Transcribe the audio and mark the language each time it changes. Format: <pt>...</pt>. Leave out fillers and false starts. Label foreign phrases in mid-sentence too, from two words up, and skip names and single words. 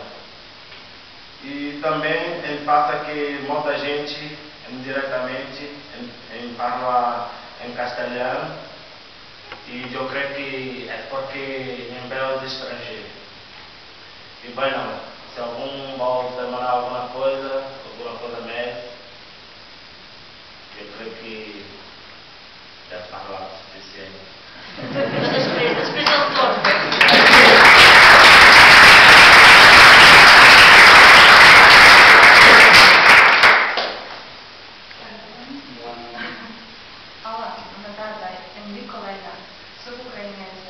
<pt>E também passa que muita gente, indiretamente, fala em castelhano, e eu creio que é porque em Belém estrangeiro. E bem, não, se algum vai demorar alguma coisa mais, eu creio que já está lá o suficiente.</pt> <ca>Després del torn. Hola, bona tarda, em dic Coleta, soc ucraïnesa.</ca>